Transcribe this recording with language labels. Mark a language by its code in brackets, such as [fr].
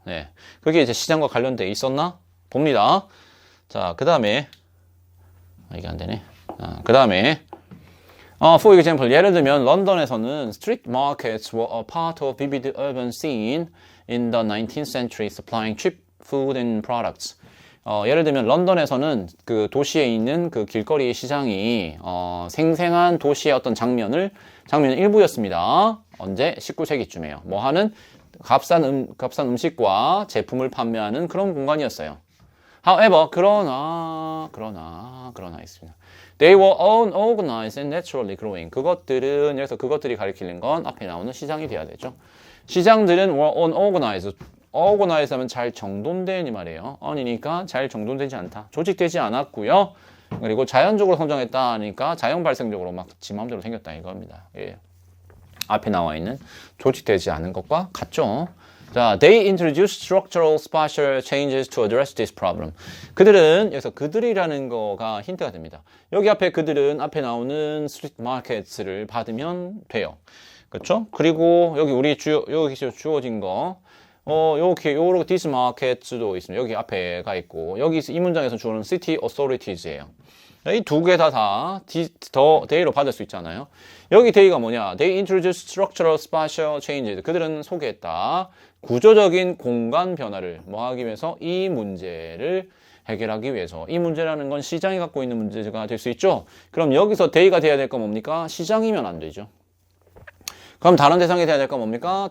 [ko] 네, 그게 이제 시장과 관련돼 있었나 봅니다. 자, 그 다음에 이게 안 되네. 그 다음에 [en] for example, [ko] 예를 들면 런던에서는 [en] street markets were a part of vivid urban scene in the 19th century, supplying cheap food and products. [ko] 예를 들면 런던에서는 그 도시에 있는 그 길거리 시장이 생생한 도시의 어떤 장면의 일부였습니다. 언제? 19세기쯤에요. 뭐 하는? 값싼 음식과 제품을 판매하는 그런 공간이었어요. [en] However, [ko] 그러나 있습니다. [en] They were unorganized and naturally growing. [ko] 여기서 그것들이 가리키는 건 앞에 나오는 시장이 돼야 되죠. 시장들은 [en] were unorganized. [ko] organize 하면 잘 정돈된 이 말이에요. on이니까 잘 정돈되지 않다. 조직되지 않았고요. 그리고 자연적으로 성장했다 하니까 자연 발생적으로 막 지 마음대로 생겼다 이겁니다. 예. 앞에 나와 있는 조직되지 않은 것과 같죠. 자, [en] they introduced structural spatial changes to address this problem. [ko] 여기서 그들이라는 거가 힌트가 됩니다. 여기 앞에 그들은 앞에 나오는 [en] street markets [ko] 를 받으면 돼요. 그렇죠? 그리고 여기 여기 주어진 거 요렇게 [en] this markets [ko] 도 있습니다. 여기 앞에가 있고 여기 이 문장에서 주어는 [en] city authorities [ko] 예요. 이 두 개 다 they로 받을 수 있잖아요. 여기 they가 뭐냐? [en] They introduced structural spatial changes. [ko] 그들은 소개했다. 구조적인 공간 변화를 뭐 하기 위해서? 이 문제를 해결하기 위해서. 이 문제라는 건 시장이 갖고 있는 문제가 될 수 있죠. 그럼 여기서 they가 돼야 될 건 뭡니까? 시장이면 안 되죠. 그럼 다른 대상이 돼야 될 건 뭡니까?